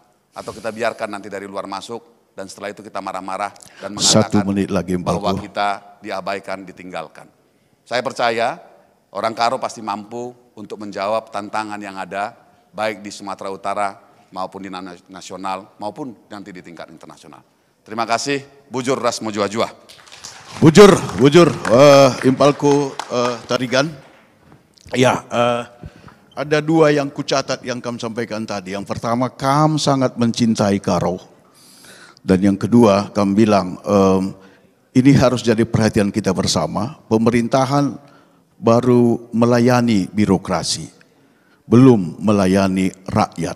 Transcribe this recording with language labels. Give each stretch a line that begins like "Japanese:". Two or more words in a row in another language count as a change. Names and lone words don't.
Indonesian: Atau kita biarkan nanti dari luar masuk, dan setelah itu kita marah-marah dan mengatakan 1 menit lagi, bahwa kita diabaikan, ditinggalkan. Saya percaya orang Karo pasti mampu untuk menjawab tantangan yang ada, baik di Sumatera Utara maupun di nasional, maupun nanti di tingkat internasional. Terima kasih,
Batak Karo: bujur ras mojuah-juah. Bujur, Impalku Tarigan.
Indonesian: Ya, ada 2 yang kucatat yang kami sampaikan tadi. Yang pertama, kami sangat mencintai Karo. Dan yang kedua, kami bilang, ini harus jadi perhatian kita bersama. Pemerintahan baru melayani birokrasi, belum melayani rakyat.